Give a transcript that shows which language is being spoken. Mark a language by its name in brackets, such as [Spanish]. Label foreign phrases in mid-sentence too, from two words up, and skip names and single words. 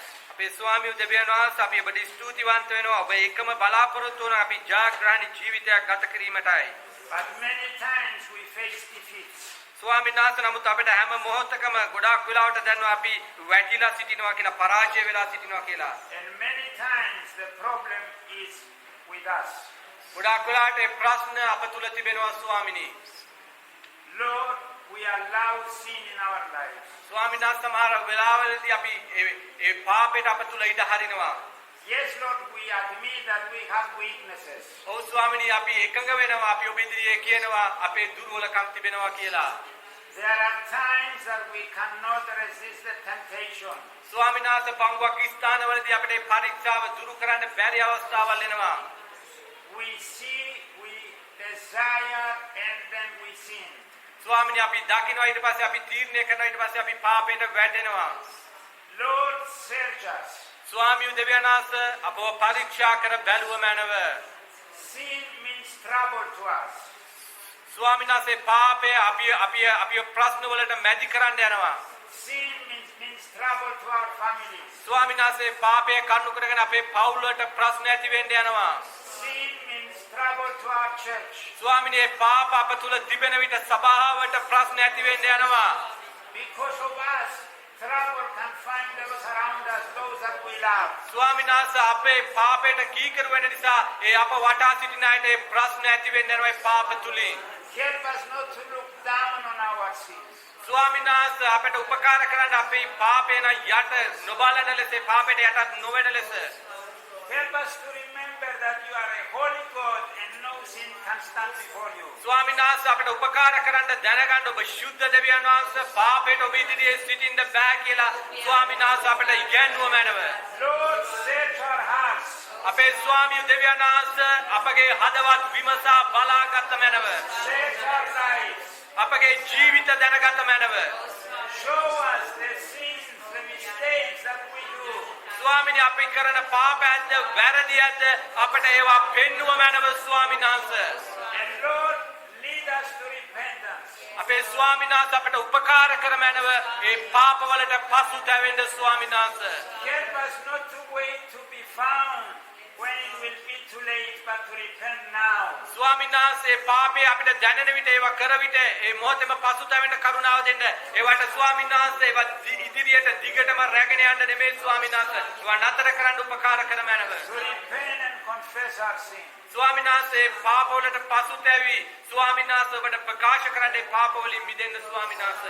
[Sinhala] අපේ ස්වාමී දෙවියන් වහන්සේ අපි ඔබට ස්තුතිවන්ත වෙනවා. ඔබ එකම බලාපොරොත්තු වන අපි ජයග්‍රහණී ජීවිතයක් ගත කිරීමටයි. [English] But many times we face defeats. [Sinhala] ස්වාමීන් වහන්සේ නමුත් අපිට හැම මොහොතකම ගොඩාක් වෙලාවට දැනෙනවා අපි වැටිලා සිටිනවා කියලා පරාජය වෙලා සිටිනවා කියලා. [English] And many times the problem is with us. [Sinhala] ගොඩාක් වෙලාවට ඒ ප්‍රශ්න අප තුල තිබෙනවා ස්වාමිනී. [English] Lord, we allow sin in our lives. [Sinhala] ස්වාමීන් වහන්සේ සමහර වෙලාවලදී අපි ඒ පාපයට අප තුල ඉඩ හරිනවා. [English] Yes, Lord, we admit that we have weaknesses. [Sinhala] ඔව් ස්වාමිනී අපි එකඟ වෙනවා අපි ඔබ ඉදිරියේ කියනවා අපේ දුර්වලකම් තිබෙනවා කියලා. [English] There are times that we cannot resist the temptation. [Sinhala] ස්වාමීන් වහන්සේ බංගුවක් ස්ථානවලදී අපිට පරීක්ෂාව දුරු කරන්න බැරි අවස්ථාවල් එනවා. [English] We see, we desire, and then we sin. [Sinhala] ස්වාමිනී අපි දකිනවා ඊට පස්සේ අපි තීරණය කරනවා ඊට පස්සේ අපි පාපයට වැටෙනවා. [English] Lord, search us. [Sinhala] ස්වාමී දෙවියන් වහන්සේ අපව පරීක්ෂා කර බැලුව මැනව. [English] Sin means trouble to us. [Sinhala] ස්වාමීන් වහන්සේ පාපය අපි ප්‍රශ්න වලට මැදි කරන්න යනවා. [English] Sin means trouble to our families. [Sinhala] ස්වාමීන් වහන්සේ පාපය කරුණු කරගෙන අපේ පවුල් වලට ප්‍රශ්න ඇති වෙන්න යනවා. [English] Sin means trouble to our church. [Sinhala] ස්වාමීනි පාප අප තුල තිබෙන විට සභාවට ප්‍රශ්න ඇති වෙන්න යනවා. [English] Because of us, trouble can find those around us, those that we love. [Sinhala] ස්වාමීන් වහන්සේ අපේ පාපයට කීකරු වෙන නිසා ඒ අප වටා සිටින අයට ඒ ප්‍රශ්න ඇති වෙන්න යනවා ඒ පාප තුලින්. [English] Help us not to look down on our sins. [Sinhala] ස්වාමීන් වහන්සේ අපට උපකාර කරන්න අපේ පාපේන යට නොබලන ලෙස පාපයට යටත් නොවන ලෙස. [English] Help us to remember that you are a holy God and no sin can stand before you. [Sinhala] ස්වාමීන් වහන්සේ අපිට උපකාර කරන්න දැනගන්න ඔබ ශුද්ධ දෙවියන් වහන්සේ පාපයට ඔබ ඉදිරියේ සිටින්න බෑ කියලා ස්වාමීන් වහන්සේ අපිට ඉගැන්වුව මැනව. [English] Lord, search our hearts. [Sinhala] අපේ ස්වාමී දෙවියන් වහන්සේ අපගේ හදවත් විමසා බලාගත් මැනව. [English] Search our lives. [Sinhala] අපගේ ජීවිත දැනගත මැනව. [English] Show us the sins, the mistakes that we do. [Sinhala] ස්වාමීනි අපි කරන පාපයන්ද වැරදියන්ද අපට ඒවා පෙන්වුව මැනව ස්වාමීන් වහන්සේ. [English] And Lord, lead us to repentance. [Sinhala] අපේ ස්වාමීන් වහන්සේ අපට උපකාර කර මැනව ඒ පාපවලට පසුතැවෙන්න ස්වාමීන් වහන්සේ. [English] Help us not to wait to be found when it will be too late, but to repent now. [Sinhala] ස්වාමීන් වහන්සේ පාපේ අපිට දැනෙන විට ඒවා කර විට ඒ මොහොතේම පසුතැවෙන්න කරුණාව දෙන්න. ඒවට ස්වාමීන් වහන්සේ ඒවා ඉදිරියට දිගටම රැගෙන යන්න නෙමෙයි ස්වාමීන් වහන්සේ. ඒවා නතර කරන්න උපකාර කර මැනව. [English] To repent and confess our sin. [Sinhala] ස්වාමීන් වහන්සේ පාපවලට පසුතැවි ස්වාමීන් වහන්සේ ඔබට ප්‍රකාශ කරන්නේ පාපවලින් මිදෙන්න ස්වාමීන් වහන්සේ.